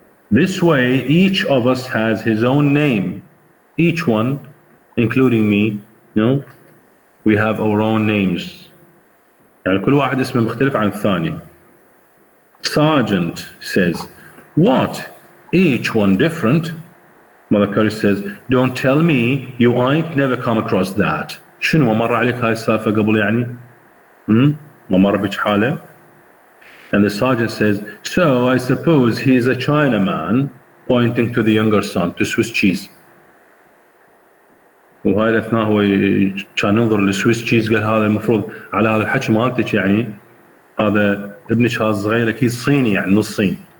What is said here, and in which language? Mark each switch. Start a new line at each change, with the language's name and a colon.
English: This way, each of us has his own name. Each one, including me, we have our own names.
Arabic: يعني كل واحد اسمه مختلف عن الثاني.
English: Sergeant says, what? Each one different? Mother Curry says, don't tell me you ain't never come across that.
Arabic: شنو مر عليك هاي السالفة قبل يعني؟ ما مر بك حالة؟
English: And the sergeant says, so I suppose he's a Chinaman, pointing to the younger son, to Swiss cheese.
Arabic: وهاي الاثناء هو كان ينظر للسويس تشيز، قال هذا المفروض على هذا الحكي مالتك يعني هذا ابنك هذا الصغير اكيد صيني يعني نص صين.